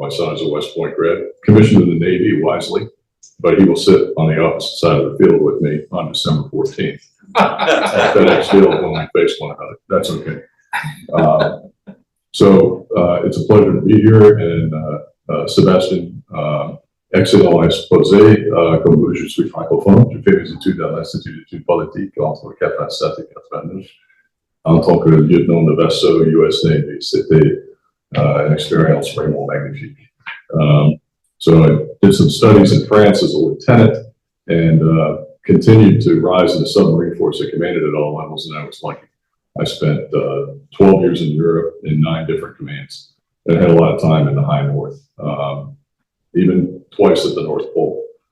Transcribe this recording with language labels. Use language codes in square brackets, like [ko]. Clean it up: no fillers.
[en] My son is a West Point grad, commissioned in the Navy wisely, but he will sit on the opposite side of the field with me on December 14th at FedEx Field when we face one another. That's okay. So it's a pleasure to be here. And Sébastien, excellent exposé. [fr] Comme je suis francophone, je fais mes études à l'Institut d'études politiques entre 87 et 89 en tant que lieutenant de vaisseau US Navy. C'était [en] an experience [fr] vraiment magnifique. [en] So I did some studies in France as a lieutenant and continued to rise in the submarine force. I commanded at all levels, and I was lucky. I spent 12 years in Europe in 9 different commands and had a lot of time in the high north, even twice at the North Pole.